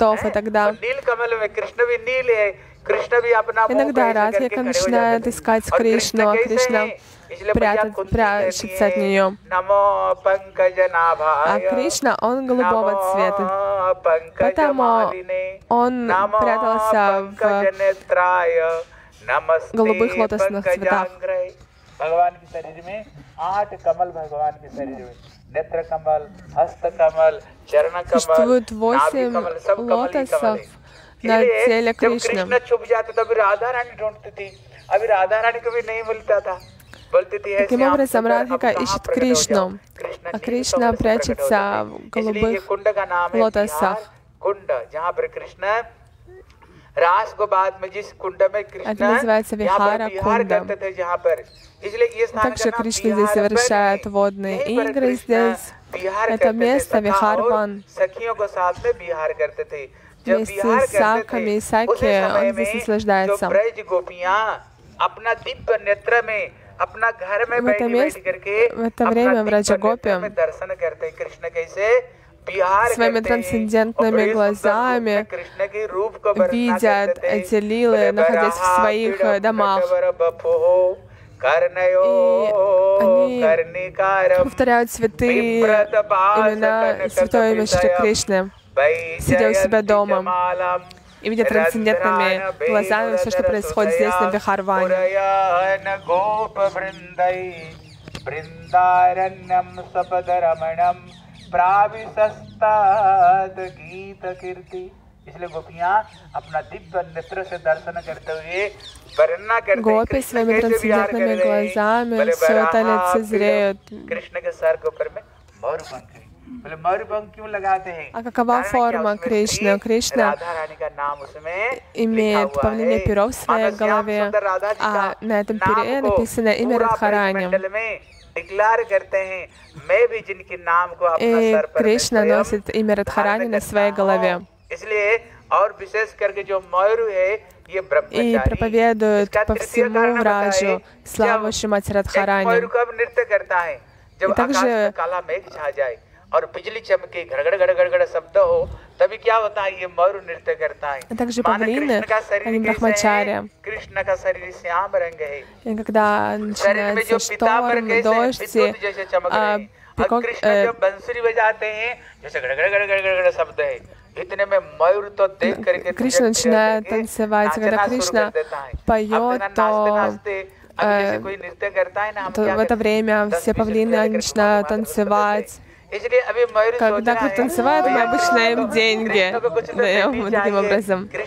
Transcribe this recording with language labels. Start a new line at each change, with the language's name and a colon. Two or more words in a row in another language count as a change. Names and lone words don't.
Russian: И тогда иногда Радхика начинает искать Кришну, а Кришна прячется от нее. А Кришна, он голубого цвета, поэтому он прятался в голубых лотосных цветах.
Hindi: भगवान के शरीर में 8 कमल, भगवान के शरीर में नेत्र कमल, हस्त कमल, चरण कमल,
Russian: существует 8 лотосов на теле Кришны.
Hindi: जब कृष्ण छुप जाते तो अभी राधा रानी ढूंढती थी, अभी राधा रानी को भी नहीं मिलता था, बोलती थी
Russian: Таким образом, Радхика ищет Кришну, а Кришна прячется в голубых лотосах.
Hindi: कुंड जहाँ पर कृष्ण रास को बाद में जिस कुंड में कृष्ण विहार करते थे, जहाँ पर, इसलिए ये स्थान
Russian: Также Кришна здесь совершает водные игры. Здесь это место Вихарван.
Hindi: सखियों को साथ में विहार करते थे.
Russian: Вместе с Саками и Саки он здесь наслаждается.
Hindi: अपना दिव्य नेत्र में अपना घर में
Russian: В это время в Раджагопе
Hindi: दर्शन करते हैं कृष्ण कैसे
Russian: своими трансцендентными глазами видят эти лилы, находясь в своих домах. И они повторяют святые имена, святое имя Шри Кришны, сидя у себя дома и видя трансцендентными глазами все, что происходит здесь, на Вихарване.
Hindi: इसलिए गोपियां अपना दिव्य नेत्र से दर्शन करते हुए वर्णना करते हैं
Russian: Гопи своими трансцендентными глазами все это лицезреют.
Hindi: कृष्ण के सर के ऊपर में मयूरपंख है. बोले मयूरपंख क्यों लगाते हैं?
Russian: А какова форма Кришны? Кришна имеет павлинье перо в своей голове, а на этом пере написано имя Радхарани. И Кришна носит имя Радхарани на своей голове. И проповедует по всему Враджу славу Шримати Радхарани. И также
Hindi: और बिजली चमके घड़घड़ घड़घड़ शब्द हो, तभी क्या होता है? ये मयूर नृत्य करता है.
Russian: Также павлины, они брахмачарья.
Hindi: कृष्ण का शरीर श्याम रंग है.
Russian: И когда начинается шторм, дождь,
Hindi: कृष्ण जब बंसुरी बजाते हैं जैसे घड़घड़ घड़घड़ घड़घड़ शब्द है, इतने में मयूर तो देख करके
Russian: Кришна начинает танцевать. Когда Кришна поет, то в это время все павлины начинают танцевать. Когда кто танцевает, мы обычно им деньги даем таким образом.